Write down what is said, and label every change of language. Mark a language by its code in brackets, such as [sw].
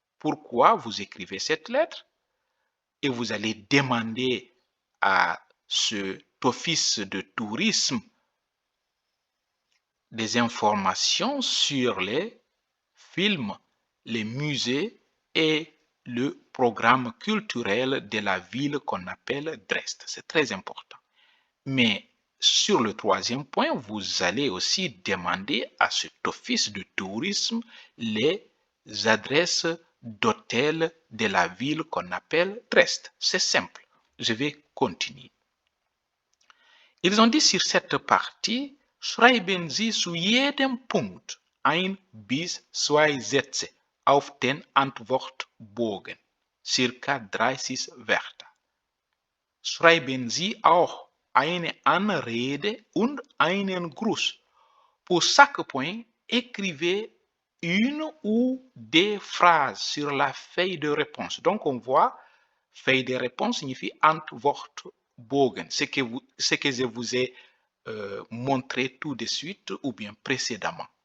[fr] Pourquoi vous écrivez cette lettre? Et vous allez demander à cet office de tourisme des informations sur les films, les musées et le programme culturel de la ville qu'on appelle Dresde. C'est très important. Mais sur le 3e point, vous allez aussi demander à cet office de tourisme les adresses d'hôtels de la ville qu'on appelle Dresde. C'est simple. Je vais continuer. Ils ont dit sur cette partie, [de] schreiben Sie zu jedem Punkt 1 bis 2 Sätze auf den Antwortbogen, circa 30 Wörter. schreiben Sie auch eine Anrede und einen Gruß. [fr] Pour chaque point, écrivez une ou des phrases sur la feuille de réponse. Donc, on voit, feuille de réponse signifie Antwortbogen, ce que je vous ai montré tout de suite ou bien précédemment.